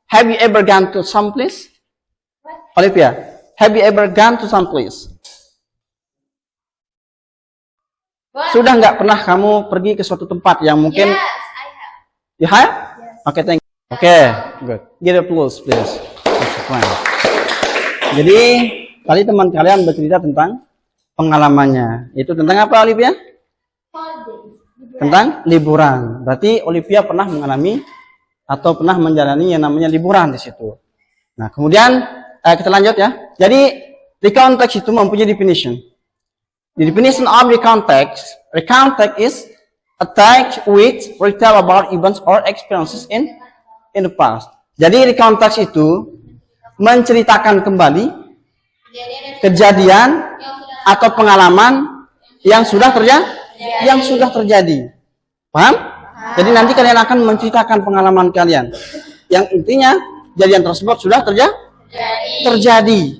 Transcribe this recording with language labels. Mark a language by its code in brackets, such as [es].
[en] Have you ever gone to some place? What? Olivia, have you ever gone to some place? [id] Sudah nggak pernah kamu pergi ke suatu tempat yang mungkin [en] Yes, I have. you have? Yes. Oke, thank you. Oke, good. Get applause, please. That's fine. [id] Jadi tadi teman kalian bercerita tentang pengalamannya. Itu tentang apa, Olivia? [en] Holidays. [id] Tentang liburan. Berarti Olivia pernah mengalami atau pernah menjalani yang namanya liburan di situ. Nah, kemudian kita lanjut ya. Jadi recount text itu mempunyai definition. [en] The definition of recount text is a text which retell about events or experiences in the past. [id] Jadi recount text itu menceritakan kembali kejadian atau pengalaman yang sudah terjadi. Paham? Jadi nanti kalian akan menceritakan pengalaman kalian. Yang intinya kejadian tersebut sudah terjadi.